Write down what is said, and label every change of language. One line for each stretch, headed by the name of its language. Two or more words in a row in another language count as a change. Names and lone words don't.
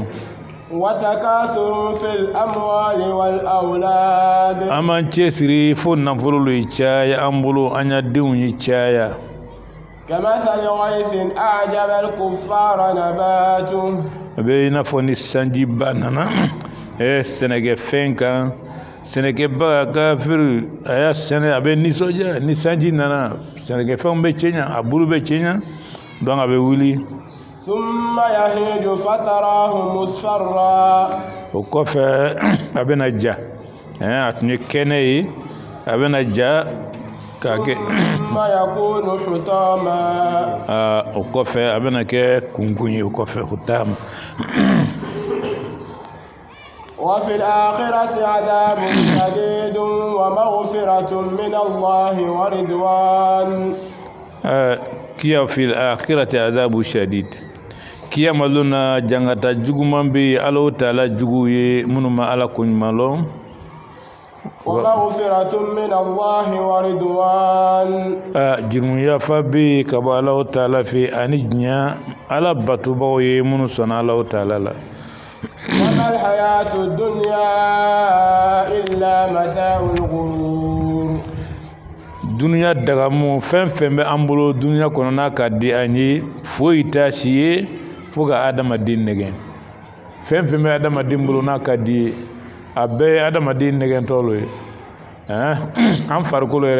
Arabic: وتكاثر في الأموال والأولاد
Bambara: an b'an cɛsiri fo nafolo ye caya an bolo an ya denw ye caya
Arabic: كمثل غيث أعجب الكفار نباته
Bambara: a bɛ i n'a fɔ ni sanjiba nana sɛnɛkɛfɛn kan sɛnɛkɛba kafiri a y'a sɛnɛ a bɛ nisɔndiya ni sanji nana sɛnɛkɛfɛnw bɛ cɛɲa a bulu bɛ cɛɲa donc a bɛ wuli
Arabic: ثم يهيج فتراه مصفرا
Bambara: o kɔfɛ a bɛna ja a tun ye kɛnɛ ye a bɛna ja k'a kɛ
Arabic: ثم يكون حطاما
Bambara: o kɔfɛ a bɛna kɛ kunkun ye o kɔfɛ hutama
Arabic: وفي الآخرة عذاب شديد ومغفرة من الله ورضوان
Bambara: kiya
Arabic: في الآخرة عذاب شديد
Bambara: kiyama lona jangata juguman be ala taala jugu ye minnu ma ala ko ɲuman lɔn
Arabic: ومغفرة من الله ورضوان
Bambara: jurumuya fa be ka bɔ ala taala fɛ ani diɲɛ ala batubaw ye minnu sɔnna ala taala la
Arabic: وما الحياة الدنيا إلا متاع الغرور
Bambara: duniya dagamu fɛn fɛn bɛ an bolo duniya kɔnɔ n'a ka di an ye foyi t'a si ye fo ka adamaden nɛgɛn fɛn fɛn bɛ adamaden bolo n'a ka di ye a bɛɛ ye adamaden nɛgɛntɔ lo ye an farikolo yɛrɛ